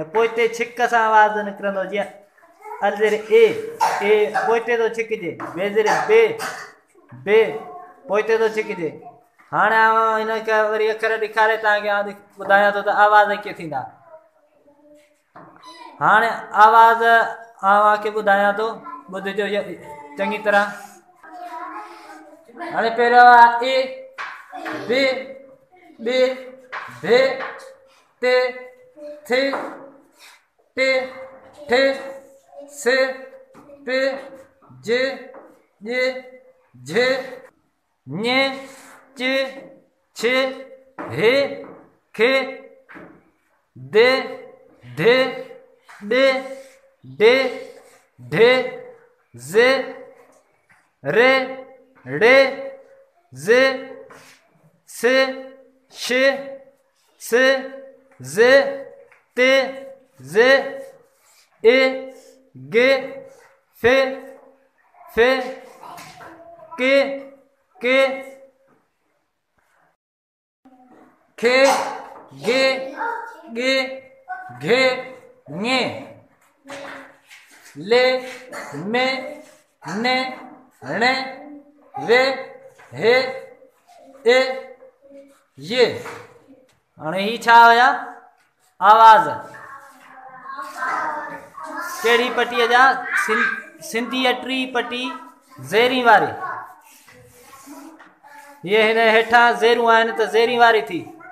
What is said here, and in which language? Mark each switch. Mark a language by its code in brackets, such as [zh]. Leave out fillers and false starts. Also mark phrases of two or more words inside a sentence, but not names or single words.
[sd] पोइते छिक सां आवाज़ निकिरंदो जीअं अलज़ेर ए पोइते थो छिकिजे, बेज़ेर बे पोइते थो छिकिजे। हाणे आउं हिनखे वरी अखर ॾेखारे तव्हांखे आउं ॿुधायां थो त आवाज़ कीअं थींदा। हाणे आवाज़ तव्हांखे ॿुधायां थो, ॿुधिजो चङी तरह। हाणे पहिरियों आहे ए, बे, बे, भे, ते, थे, टे, ठे, से, पे, जे, जे, झे, ञे, चे, छे, हे, खे, दे, धे, डे, डे, ढे, जे, रे, ड़े, जे, से, शे, से, जे, ते, जे, ए, गे, फे, फे, के, खे, गे, गे, घे, ङे, ले, मे, ने, णे, वे, हे, ए, ये। हाणे ही छा हुया आवाज़ कहिड़ी पटीअ जा सिंधी 8वीं पटी ज़ेरी वारी। ये हिन हेठां ज़ेरूं आहिनि त ज़ेरी वारी थी।